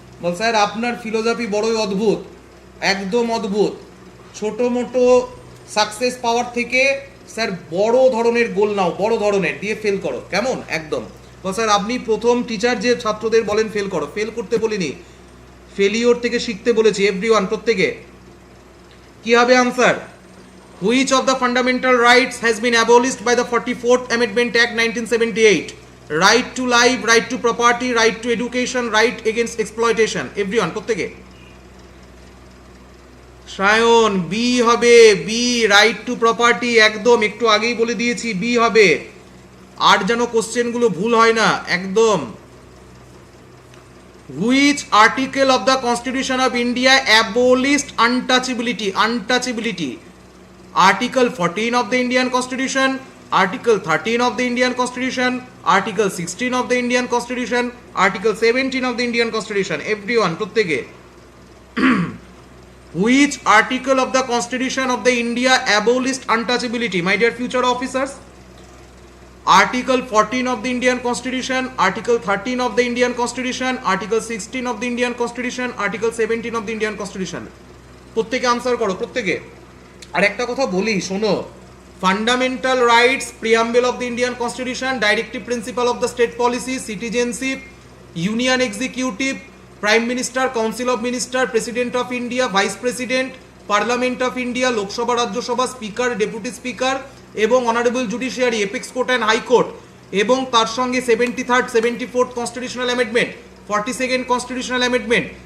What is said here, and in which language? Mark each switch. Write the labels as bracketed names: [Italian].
[Bangla] বল sir আপনার philosophy বড়ই অদ্ভুত, একদম অদ্ভুত। ছোট মোটো সাকসেস পাওয়ার থেকে স্যার বড় ধরনের গোল নাও, বড় ধরনের, দিয়ে ফেল করো, কেমন? একদম। বল স্যার আপনি প্রথম টিচার যে ছাত্রদের বলেন ফেল করো, ফেল করতে বলিনি, ফেলিওর থেকে শিখতে বলেছি। এভরিওয়ান প্রত্যেকে কি হবে answer? [English] Which of the fundamental rights has been abolished by the 44th Amendment Act 1978? Right to life, right to property, right to education, right against exploitation. Everyone [Bangla] প্রত্যেকে। সায়ন বি হবে, বি, [English] right to property, [Bangla] একদম একটু আগেই বলে দিয়েছি B হবে। আর যেন কোশ্চেনগুলো ভুল হয় না, একদম। [English] Which article of the Constitution of India abolished untouchability? Article 14 of the Indian Constitution, Article 13 of the Indian Constitution, Article 16 of the Indian Constitution, Article 17 of the Indian Constitution. Everyone, [Bangla] proত্যেকে. [English] Which article of the Constitution of the India abolished untouchability, my dear future officers? Article 14 of the Indian Constitution, Article 13 of the Indian Constitution, Article 16 of the Indian Constitution, Article 17 of the Indian Constitution. [Bangla] প্রত্যেকে answer করো, প্রত্যেকে। আর একটা কথা বলি, শোনো, [English] Fundamental rights, preamble of the Indian constitution, directive principle of the state policy, citizenship, union executive, prime minister, council of minister, president of India, vice president, parliament of India, Lok Sabha, Rajya Sabha, speaker, deputy speaker এবং honourable judiciary, apex court and high court, এবং তার সঙ্গে 73rd 74th constitutional amendment, 42nd constitutional amendment.